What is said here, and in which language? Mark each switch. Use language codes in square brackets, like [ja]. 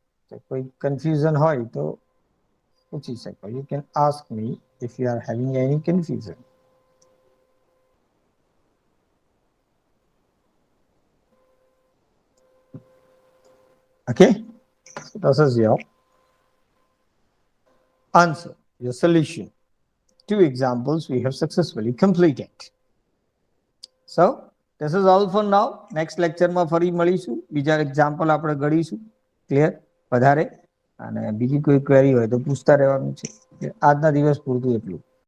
[gu] तो कोई confusion હોય તો પૂછી શકો. [en] You can ask me if you are having any confusion. Okay, so this is your answer, your solution. Two examples we have successfully completed. So this is all for now. [gu] Next lecture માં ફરી મળીશું, બીજા example આપણે ગણીશું. Clear? વધારે અને બીજી કોઈ ક્વેરી હોય તો પૂછતા રહેવાનું છે. આજના દિવસ પૂરતું એટલું.